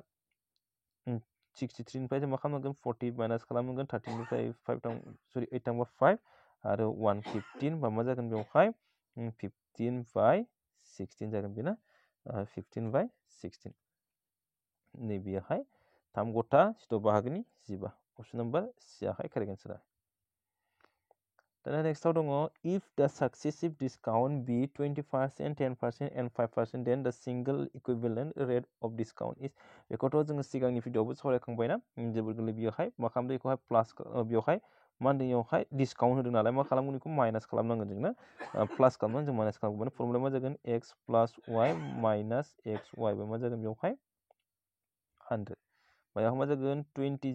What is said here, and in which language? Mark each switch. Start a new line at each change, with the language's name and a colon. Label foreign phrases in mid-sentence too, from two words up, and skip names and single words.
Bodo: 63 निफ्राय जों मा खालामनांगोन 40 माइनास खालामनांगोन 13 निफ्राय 5 सरि 8 थांबा 5 आरो 115 होमबा मा जागोन बेवहाय 15/16 जागोन बेना 15/16 नैबेयावहाय 3 गथा 6 बाहागोनि 15
English: option number
Bodo: सियाहाय
English: correct answer
Bodo: दाना नेक्स्टआव दङ
English: if the successive discount be 20% 10% and 5% then the single equivalent rate of discount is
Bodo: बेखौथ' जोङो सिगांनि भिडिअआवबो सावरायखांबायना जोबोर गोरलै बेयावहाय मा खालामदों बेखौहाय प्लास बेवहाय मा होनदों बेयावहाय डिसकाउन्ट होदों नालाय मा खालामगोन बेखौ माइनास खालामनांगोन जों ना प्लास खालामनानै जों माइनास खालामगोन फर्मुलाया मा जागोन x + y - xy बा मा जागोन बेवहाय 100 बेयाव मा जागोन 20